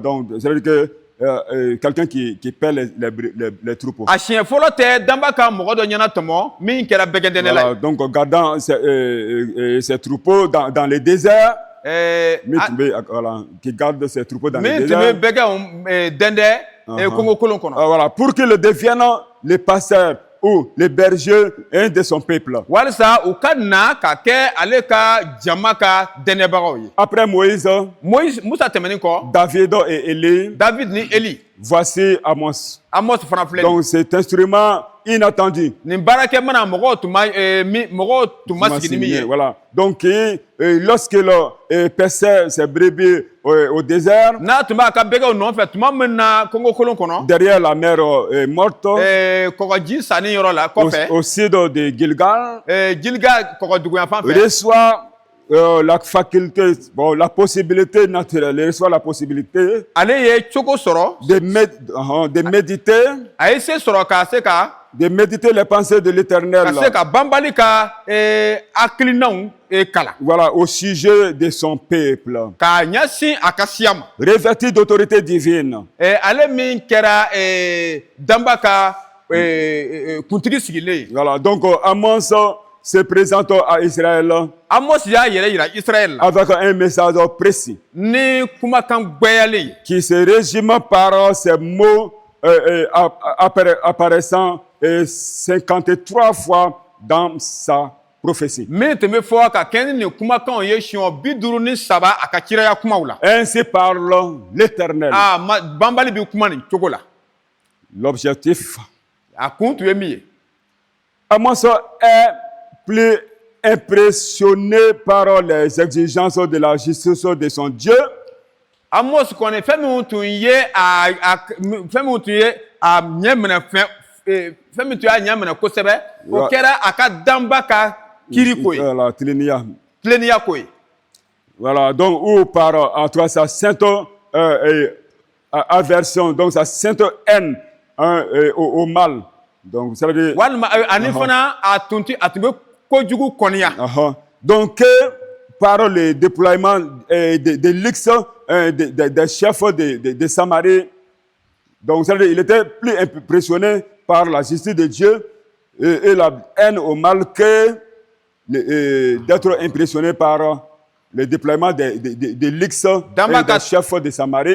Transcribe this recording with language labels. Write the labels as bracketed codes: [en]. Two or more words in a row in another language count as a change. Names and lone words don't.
[fr] Donc, c'est-à-dire que quelqu'un qui paie les troupeaux. [bm] A siɲɛ fɔlɔ tɛ danba ka mɔgɔ dɔ ɲɛna tɔmɔ min kɛra bɛgɛdɛnɛla [fr] Voilà, [bm] ye. [fr] donc gardant ces troupeaux dans les déserts. Voilà, qui garde ses troupeaux dans les déserts. [bm] Min tun bɛ bɛgɛw dɛndɛ Congo kolon kɔnɔ. [fr] Voilà, pour qu'il devienne le pasteur ou le berger un de son peuple. [bm] Walisa u ka na ka kɛ ale ka jama ka dɛnɛbagaw ye. [fr] Après Moïse, [bm] Musa tɛmɛnen kɔ. [fr] David et Élie. [bm] David ni Eli. [fr] Voici Amos. [bm] Amos fana filɛ. [fr] Donc cet instrument inattendu. [bm] Nin baarakɛ mana mɔgɔw tun ma sigi ni min ye. [fr] Voilà. Donc lorsqu'il paissait ses brebis au désert. [bm] N'a tun b'a ka bɛgɛw nɔfɛ tuma min na Congo kolon kɔnɔ. [fr] Derrière la mer morte. [bm] Kɔgɔji sanni yɔrɔ la kɔfɛ. [fr] Au sud de Gilgal. [bm] Gilgal kɔgɔduguyanfan fɛ. [fr] Reçoit la faculté, bon, la possibilité naturelle, il reçoit la possibilité [bm] ale ye cogo sɔrɔ [fr] de méditer, [bm] a ye se sɔrɔ ka se ka [fr] de méditer les pensées de l'Éternel. [bm] Ka se ka banbali ka hakilinaw kalan. [fr] Voilà, au sujet de son peuple. [bm] K'a ɲɛsin a ka siya ma. [fr] Revêtu d'autorité divine. [bm] Ale min kɛra danba ka kuntigi sigilen ye. [fr] Voilà, donc Amos se présente à Israël. [bm] Amos y'a yɛrɛ yira Israël la. [fr] Avec un message précis. [bm] Ni kumakan gwɛyalen ye. [fr] Qui se résume par ces mots apparaissant 53 fois dans sa prophétie. [bm] Min tun bɛ fɔ ka kɛ ni nin kumakanw ye siɲɛ 53 a ka ciraya kumaw la. [fr] Ainsi parle l'Éternel. [bm] Banbali bɛ kuma nin cogo la. [fr] L'objectif. [bm] A kun tun ye min ye. [fr] Amos est plus impressionné par les exigences de la justice de son Dieu. [bm] Amos kɔni fɛn min tun ye a ɲɛ minɛ fɛn min tun y'a ɲɛ minɛ kosɛbɛ o kɛra a ka danba ka kiri ko ye. [fr] Voilà, [bm] tileniya ko ye. [fr] Voilà, donc ou par en tout cas sa sainte aversion, donc sa sainte haine au mal. Donc ça veut dire [bm] walima ani fana a tun bɛ kojugu kɔniya. [fr] Donc par le déploiement de l'X des chefs de Samarie, donc ça veut dire il était plus impressionné par la justice de Dieu et la haine au mal que d'être impressionné par le déploiement de l'X des chefs de Samarie.